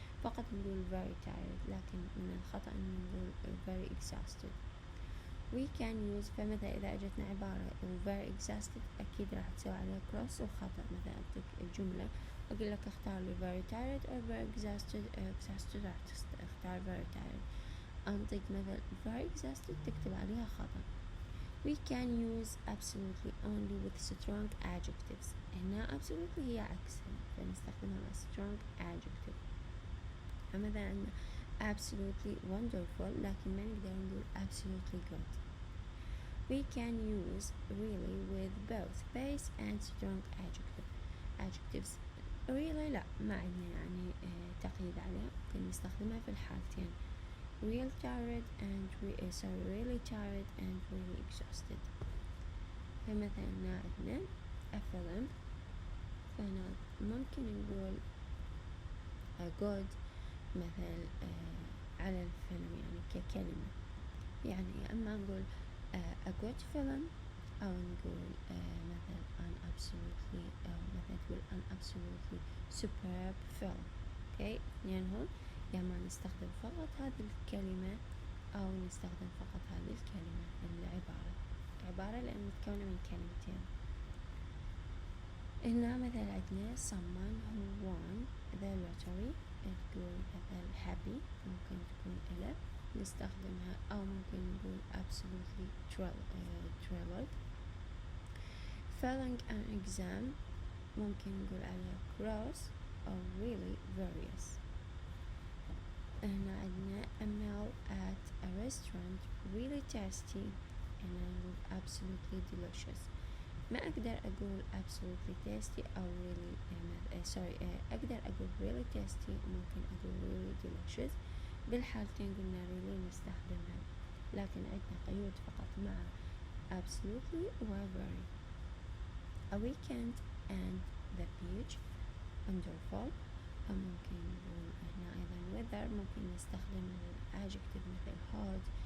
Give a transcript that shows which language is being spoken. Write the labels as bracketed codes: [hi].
[ar] فقط نقول [en] very tired [ar] لكن من الخطأ أن نقول [en] very exhausted. we can use [ar] فمثلا إذا أجتنا عبارة [en] very exhausted [ar] أكيد راح تسوي عليها [en] cross [ar] وخطأ. مثلا أعطيك الجملة أقول لك اختار لي [en] very tired or very exhausted. [ar] راح تختار [en] very tired. [ar] أنطيك مثلا [en] very exhausted [ar] تكتب عليها خطأ. [en] we can use absolutely only with strong adjectives. [ar] هنا absolutely هي عكسها فنستخدمها مع [en] strong adjective. [ar] فمثلا عندنا [en] absolutely wonderful [ar] لكن ما نقدر نقول [en] absolutely good. we can use really with both base and strong adjectives. [ar] really لا ما عندنا يعني تقييد عليها ممكن نستخدمها في الحالتين [en] really tired and really tired and really exhausted. [ar] فمثلا عندنا [en] a film [ar] فهنا ممكن نقول [en] a good [ar] مثل على الفيلم يعني ككلمة يعني أما نقول [en] a good film [ar] أو نقول مثل [en] an absolutely [ar] أو مثل تقول [en] an absolutely superb film. [ar] okay يعني هون يا ما نستخدم فقط هذه الكلمة أو نستخدم فقط هذه الكلمة العبارة لأن متكونة من كلمتين. هنا مثل عندنا [en] someone who won the lottery [ar] تقول مثل happy ممكن تكون إلى نستخدمها أو ممكن نقول [en] absolutely thrilled. failing an exam [ar] ممكن نقول عليها cross أو [en] really various. [ar] هنا عندنا [en] a meal at a restaurant really tasty [ar] هنا نقول [en] absolutely delicious. [ar] ما أقدر أقول [en] absolutely tasty [ar] أو really أقدر أقول [en] really tasty [ar] ممكن أقول [en] really delicious. [ar] بالحالتين قلنا really نستخدمها لكن عندنا قيود فقط مع absolutely و very. [en] a weekend and the beach wonderful. [ar] ممكن نقول هنا أيضا weather ممكن نستخدم adjective مثل hot.